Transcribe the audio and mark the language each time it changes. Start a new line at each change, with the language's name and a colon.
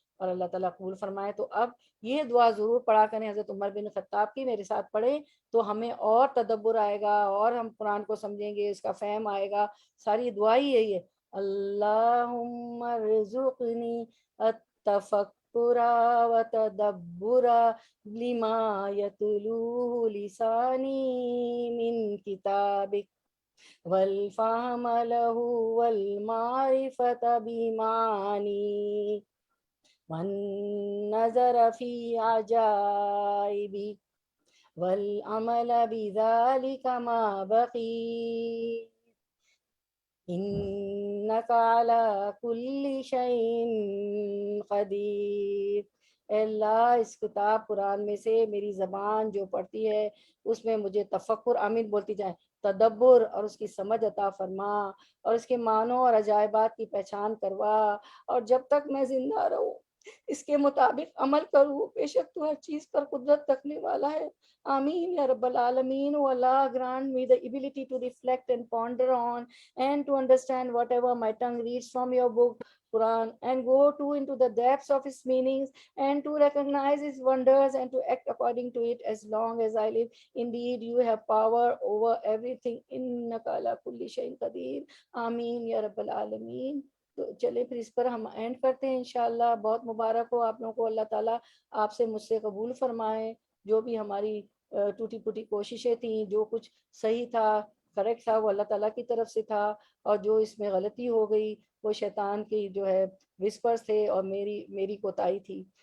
Urdu: اور اللہ تعالیٰ قبول فرمائے. تو اب یہ دعا ضرور پڑھا کریں حضرت عمر بن خطاب کی، میرے ساتھ پڑھیں تو ہمیں اور تدبر آئے گا اور ہم قرآن کو سمجھیں گے، اس کا فہم آئے گا. ساری دعا ہی یہی ہے،
Arabic: اللہم ارزقنی التفکر وتدبر لما یتلوہ لسانی من کتابک والفهم له والمعرفة بمعاني والنظر في عجائب والعمل بذلك ما بقي إنك على كل شيء قدیر.
Urdu: اے اللہ اس کتاب قرآن میں سے میری زبان جو پڑھتی ہے اس میں مجھے تفکر، آمین بولتی جائیں، تدبر اور اس کی سمجھ عطا فرما، اور اس کے معنوں اور عجائبات کی پہچان کروا، اور جب تک میں زندہ رہوں اس کے مطابق عمل کروں. بے شک تو ہر چیز پر قدرت رکھنے والا ہے.
Arabic: آمین یا رب العالمین.
English: O Allah, grant me the ability to reflect and ponder on and to understand whatever my tongue reads from your book, Quran, and go to into the depths of its meanings and to recognize its wonders and to act according to it as long as I live. Indeed, you have power over everything.
Arabic: Innaka ala kulli shay'in qadir. Ameen ya rabbal alameen.
Urdu: تو چلے پھر اس پر ہم and کرتے ہیں انشاءاللہ. بہت مبارک ہو آپ لوگوں کو. اللہ تعالیٰ آپ سے مجھ سے قبول فرمائے. جو بھی ہماری ٹوٹی پھوٹی کوششیں تھیں، جو کچھ صحیح تھا، کریکٹ تھا، وہ اللہ تعالیٰ کی طرف سے تھا، اور جو اس میں غلطی ہو گئی وہ شیطان کی جو ہے وسپرز تھے اور میری کوتاہی تھی.